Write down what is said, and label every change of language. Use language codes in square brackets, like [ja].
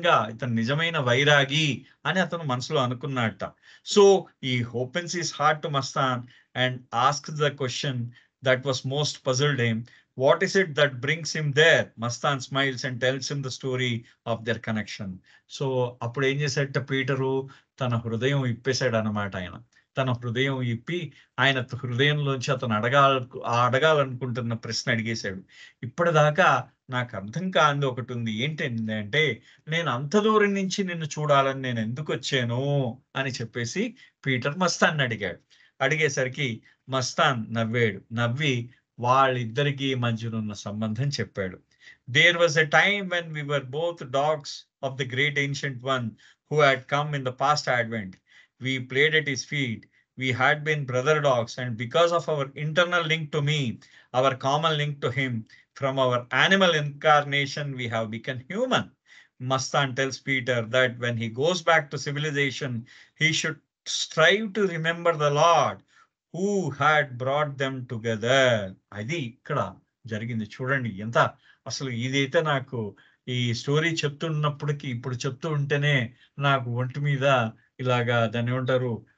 [te] ఇతను నిజమైన వైరాగి అని అతను మనసులో అనుకున్నాడట. [en] So he opens his heart to Mastan and asks the question that was most puzzled him. What is it that brings him there? Mastan smiles and tells him the story of their connection. [te] So అప్పుడు ఏం చేశాడట Peter తన హృదయం ఇప్పేశాడు అన్నమాట ఆయన. తన హృదయం ఇప్పి ఆయన హృదయంలోంచి అతను అడగాలనుకుంటున్న ప్రశ్న అడిగేశాడు. ఇప్పటిదాకా నాకు అర్థం కానిది ఒకటి ఉంది. ఏంటంటే నేను అంత దూరం నుంచి నిన్ను చూడాలని నేను ఎందుకు వచ్చాను అని చెప్పేసి పీటర్ మస్తాన్ అడిగాడు. అడిగేసరికి మస్తాన్ నవ్వి వాళ్ళిద్దరికీ మధ్యనున్న సంబంధం చెప్పాడు. [en] There was a time when we were both dogs of the great ancient one who had come in the past advent. We played at his feet. We had been brother dogs, and because of our internal link to me, our common link to him, from our animal incarnation, we have become human. Mastan tells Peter that when he goes back to civilization, he should strive to remember the Lord who had brought them together. [te] అది ఇక్కడ జరిగింది. చూడండి ఎంత అసలు ఇదైతే నాకు ఈ story చెప్తున్నప్పటికీ ఇప్పుడు చెప్తూ ఉంటేనే నాకు ఒంటి మీద ఇలాగా దాన్ని ఏమంటారు